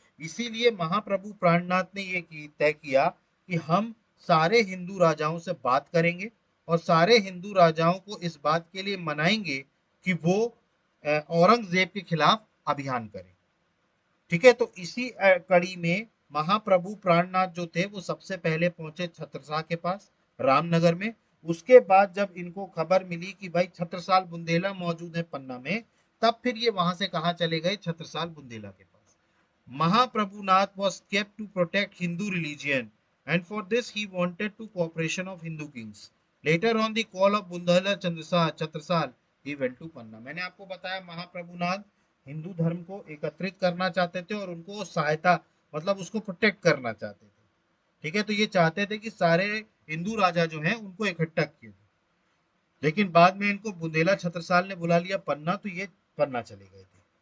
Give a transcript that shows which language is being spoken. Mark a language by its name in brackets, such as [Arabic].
[Hindi] इसीलिए महाप्रभु प्राणनाथ ने ये तय किया कि हम सारे हिंदू राजाओं से बात करेंगे और सारे हिंदू राजाओं को इस बात के लिए मनाएंगे कि वो औरंगजेब के खिलाफ अभियान करें। ठीक है, तो इसी कड़ी में महाप्रभु प्राणनाथ जो थे वो सबसे पहले पहुंचे छत्रसाल के पास रामनगर में। उसके बाद जब इनको खबर मिली कि भाई छत्रसाल बुंदेला मौजूद है पन्ना में, तब फिर ये वहां से कहा चले गए? छत्रसाल बुंदेला के पास। [English] Mahaprabhunath was kept to protect Hindu religion and for this he wanted to cooperation of Hindu kings. Later on the call of Bundala Chhatrasal he went to Panna। [Hindi] मैंने आपको बताया महाप्रभुनाथ हिंदू धर्म को एकत्रित करना चाहते थे और उनको सहायता, मतलब उसको प्रोटेक्ट करना चाहते थे। ठीक है, तो ये चाहते थे कि सारे हिंदू राजा जो हैं उनको इकट्ठा किए, लेकिन बाद में इनको बुंदेला छत्रसाल ने बुला लिया पन्ना, तो ये पन्ना चले गए थे।